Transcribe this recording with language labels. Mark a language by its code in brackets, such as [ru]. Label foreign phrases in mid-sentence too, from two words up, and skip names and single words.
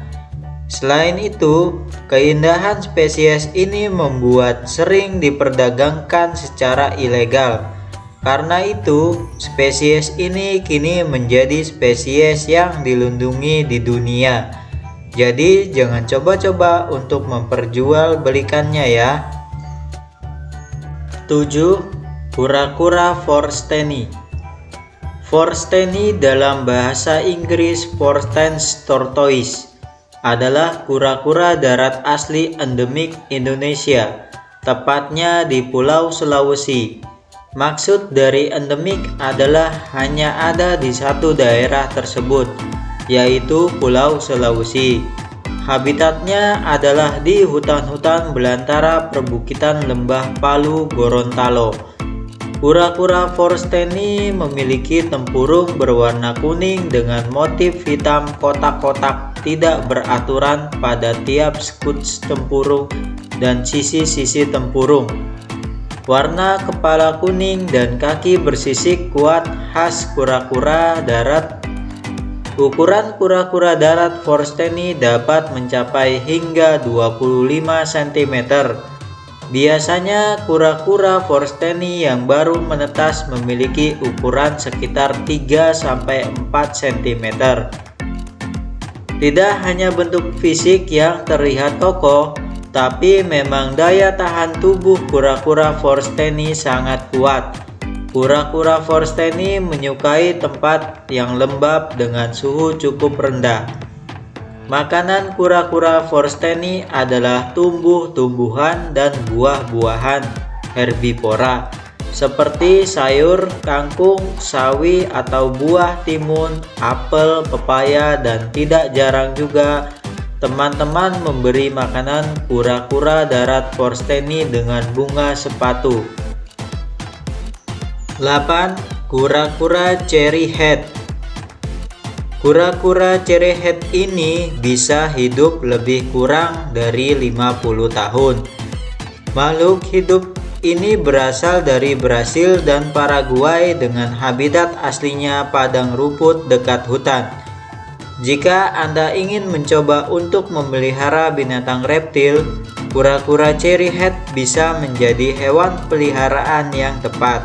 [id] Selain itu, keindahan spesies ini membuat sering diperdagangkan secara ilegal. Karena itu, spesies ini kini menjadi spesies yang dilindungi di dunia. Jadi, jangan coba-coba untuk memperjualbelikannya ya. 7. Kura-kura Forsteni. Forsteni dalam bahasa Inggris [en] Forstens tortoise [id] adalah kura-kura darat asli endemik Indonesia, tepatnya di Pulau Sulawesi. Maksud dari endemik adalah hanya ada di satu daerah tersebut, yaitu Pulau Sulawesi. Habitatnya adalah di hutan-hutan belantara perbukitan lembah Palu Gorontalo. Kura-kura Forsteni memiliki tempurung berwarna kuning dengan motif hitam kotak-kotak tidak beraturan pada tiap skut tempurung dan sisi-sisi tempurung. Warna kepala kuning dan kaki bersisik kuat khas kura-kura darat. Ukuran kura-kura darat Forsteni dapat mencapai hingga 25 cm. Biasanya kura-kura Forsteni yang baru menetas memiliki ukuran sekitar 3-4 cm. Tidak hanya bentuk fisik yang terlihat kokoh, tapi memang daya tahan tubuh kura-kura Forsteni sangat kuat. Kura-kura forsteni menyukai tempat yang lembab dengan suhu cukup rendah. Makanan kura-kura forsteni adalah tumbuh-tumbuhan dan buah-buahan herbivora seperti sayur, kangkung, sawi atau buah timun, apel, pepaya, dan tidak jarang juga teman-teman memberi makanan kura-kura darat forsteni dengan bunga sepatu. 8. Kura-kura [en] cherry head. [id] Kura-kura [en] cherry head [id] ini bisa hidup lebih kurang dari 50 tahun. Makhluk hidup ini berasal dari Brasil dan Paraguay dengan habitat aslinya padang rumput dekat hutan. Jika Anda ingin mencoba untuk memelihara binatang reptil, kura-kura [en] cherry head [id] bisa menjadi hewan peliharaan yang tepat.